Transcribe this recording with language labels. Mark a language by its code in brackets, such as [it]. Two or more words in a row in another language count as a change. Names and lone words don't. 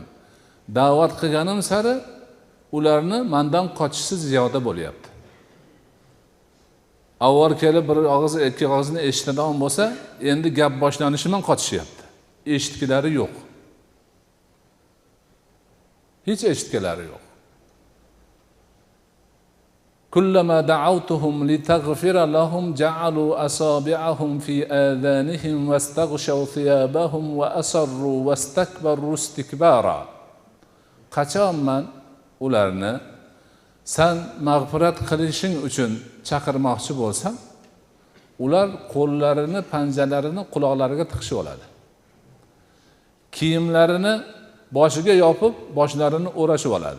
[uz] Da'vat qilganim sari ularni mendan qochishi ziyoda bo'lyapti. Avval kelib bir og'iz, ikki og'izni eshitadigan bo'lsa, endi gap boshlanishidan qochishyapti. Eshitgilari yo'q. Hech eshitgilari yo'q. [ar] كلما دعوتهم لتغفر لهم جعلوا أصابعهم في آذانهم واستغشوا ثيابهم وأصروا واستكبروا استكبارا. [uz] Qachonman ularni sen mag'firat qilishing uchun chaqirmoqchi bo'lsam, ular qo'llarini, panjalarini quloqlariga tiqishib oladi. Kiyimlarini boshiga yopib, boshlarini o'rashib oladi.